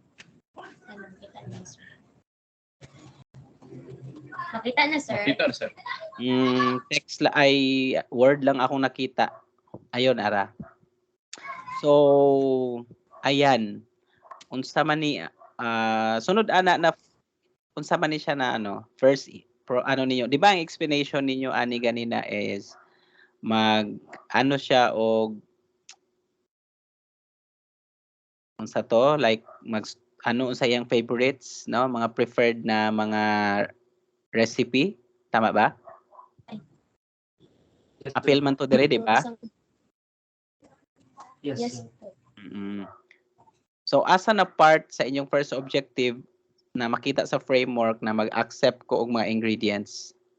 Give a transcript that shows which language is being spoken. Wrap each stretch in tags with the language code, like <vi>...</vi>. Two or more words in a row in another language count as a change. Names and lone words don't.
<ceb>Nakita na, sir. Nakita na, sir. Text ay word lang akong nakita. Ayun, ara. So, ayan. Unsa man ni sunod ana na unsa man ni siya na first ninyo. Di ba ang explanation ninyo ani ganina is siya og unsa to like unsa yang favorites, no, mga preferred na mga recipe, tama ba? Appeal man to dire, di ba?</ceb> <en>Yes.</en> <ceb>So asa na part sa inyong</ceb> <en>first objective</en> <ceb>na makita sa framework na mag-accept ko og mga ingredients?</ceb>